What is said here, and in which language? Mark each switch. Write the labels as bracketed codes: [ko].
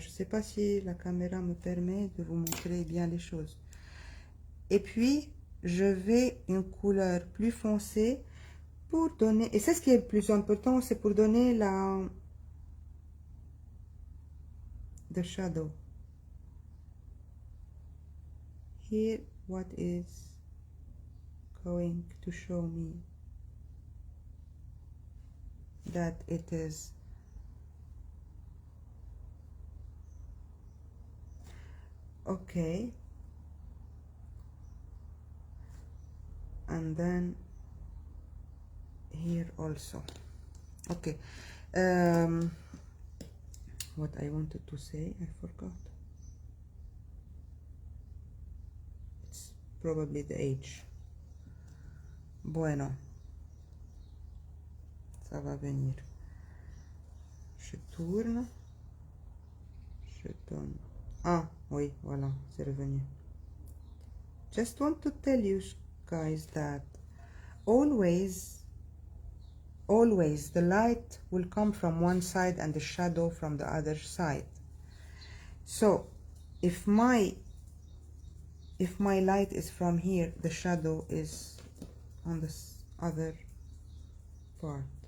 [fr] Je ne sais pas si la caméra me permet de vous montrer bien les choses. Et puis, je vais une couleur plus foncée pour donner, et c'est ce qui est le plus important, c'est pour donner [en] the shadow. Here, what is going to show me that it is okay. And then here also. Okay. What I wanted to say, I forgot. It's probably the age. Bueno. [fr] Ça va venir. Je tourne. Je donne. Ah, oui, voilà, c'est revenu. [en] Just want to tell you guys that always the light will come from one side and the shadow from the other side. So if my light is from here, the shadow is on this other part.